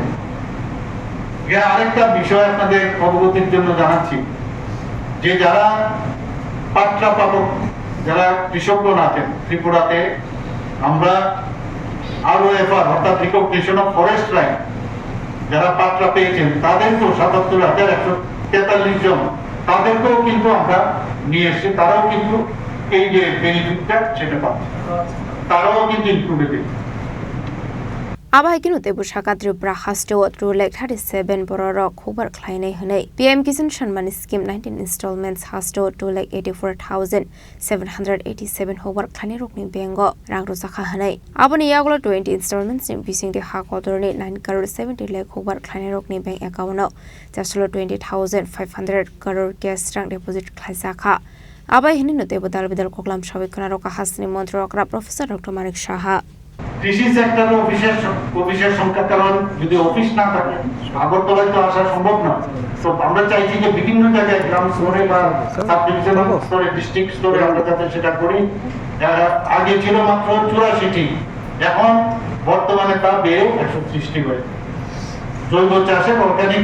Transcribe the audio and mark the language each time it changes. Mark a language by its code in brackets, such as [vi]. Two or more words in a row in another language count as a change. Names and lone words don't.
[bn] না আরেকটা বিষয় আপনাদের অবগতির জন্য জানাচ্ছি যে যারা পাট্টা পাবক যারা কৃষকগণ আছেন ত্রিপুরাতে আমরা ROFR অর্থাৎ [en] recognition of forest right [bn] যারা পাট্টা পেয়েছেন তাদেরকেও 77,143 জন তাদেরকেও কিন্তু আমরা নিয়ে এসেছি তারাও কিন্তু এই যে বেনিফিটটা সেটা পাচ্ছে তারাও কিন্তু ইনক্লুডেড [trp] Abai kinu tebu shaka Tripura Hasto 2,37 bororok hukbar Khlainai hanei PM Kisan Samman scheme 19 installments Hasto 2,84,787 hukbar Khlainai rokni bengo rang rojakha hanei aboni yagulo 20 installments ni bisingti hakotorni 9 crore 70 lakh hukbar Khlainai rokni [en] bank account [trp] jaslo 20,500 crore cash rang deposit Khlaijakha abai hinino tebu dalbidal koklam shawikhana roka Hasteni Mantri Professor Dr. Manik Saha [bn] কৃষি সেক্টরে অফিসের সংখ্যা কারণ যদি অফিস না থাকে আগরতলায় তো আসা সম্ভব না তো আমরা চাইছি যে বিভিন্ন জায়গায় গ্রাম স্তরে বা [en] sub divisional [bn] স্তরে ডিস্ট্রিক্ট স্তরে আমরা যাতে সেটা করি আগে ছিল মাত্র 84টি এখন বর্তমানে তা বেড়ে 130টি হয়েছে জৈব চাষে অর্গানিক